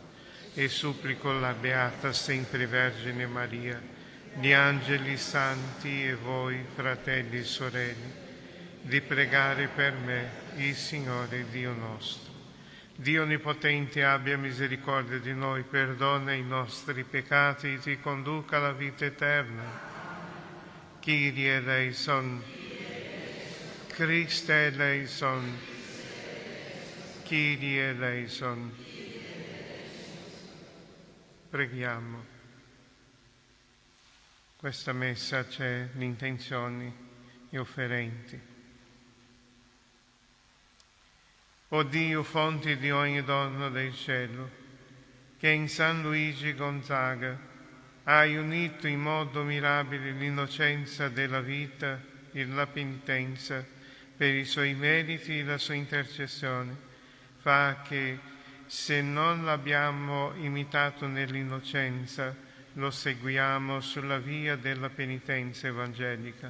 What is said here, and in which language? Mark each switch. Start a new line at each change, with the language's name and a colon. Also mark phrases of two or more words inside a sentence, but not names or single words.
Italian: E supplico la Beata sempre Vergine Maria, gli angeli santi e voi, fratelli e sorelle, di pregare per me il Signore Dio nostro. Dio Onnipotente abbia misericordia di noi, perdona i nostri peccati e ti conduca alla vita eterna.
Greek: Kyrie eleison, Christe eleison, Kyrie eleison.
Italian: Preghiamo. Questa messa c'è l'intenzioni e offerenti. O Dio, fonte di ogni dono del cielo, che in San Luigi Gonzaga hai unito in modo mirabile l'innocenza della vita e la penitenza per i suoi meriti e la sua intercessione, fa che, se non l'abbiamo imitato nell'innocenza, lo seguiamo sulla via della penitenza evangelica.